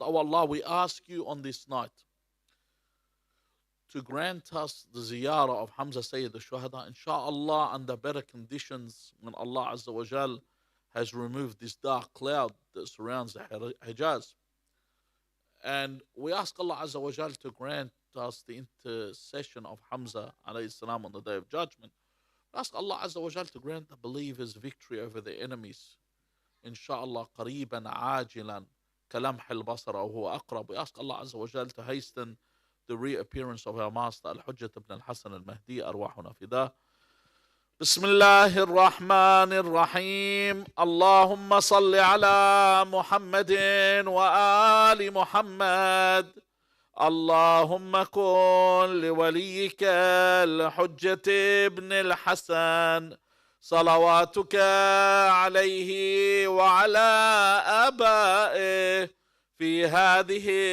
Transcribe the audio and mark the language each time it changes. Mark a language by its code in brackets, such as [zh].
[en] Oh Allah, we ask you on this night to grant us the ziyarah of Hamza Sayyid al-Shuhada, inshaAllah, under better conditions when Allah Azza wa Jal has removed this dark cloud that surrounds the Hijaz. And we ask Allah Azza wa Jal to grant us the intercession of Hamza alayhi salam on the Day of Judgment. We ask Allah Azza wa Jal to grant the believers victory over their enemies. [ar] Insha'Allah, قريبا عاجلا كلمح البصر أو هو أقرب. [en] We ask Allah Azza wa Jal to hasten the reappearance of our master Al-Hujjat ibn al-Hasan al-Mahdi, [ar] أرواحنا فداه. بسم الله الرحمن الرحيم. اللهم صل على محمد وآل محمد. اللهم كن لوليك الحجة ابن الحسن صلواتك عليه وعلى آبائه في هذه